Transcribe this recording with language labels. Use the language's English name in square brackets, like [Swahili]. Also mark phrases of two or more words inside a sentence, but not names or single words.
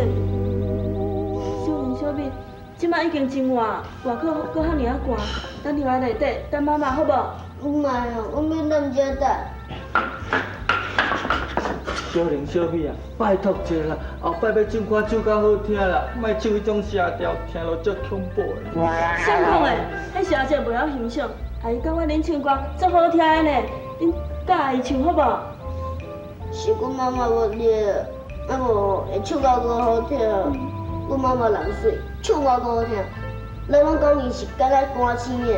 [Min Nan Chinese] 小玲、小美，即摆已经真晚，外口搁遐尔啊寒，等伫来内底等妈妈好无？唔爱哦，我要等遮等。小玲、小美啊，拜托一下啦，后摆要唱歌唱较好听啦，莫唱迄种声调，听落足恐怖的。相讲的，迄声者袂晓欣赏。阿姨感觉恁唱歌足好听的呢，恁教阿姨唱好无？是阮妈妈无咧，啊无会唱到多好听。阮妈妈人水，唱到多好听。人拢讲伊是敢若歌星的。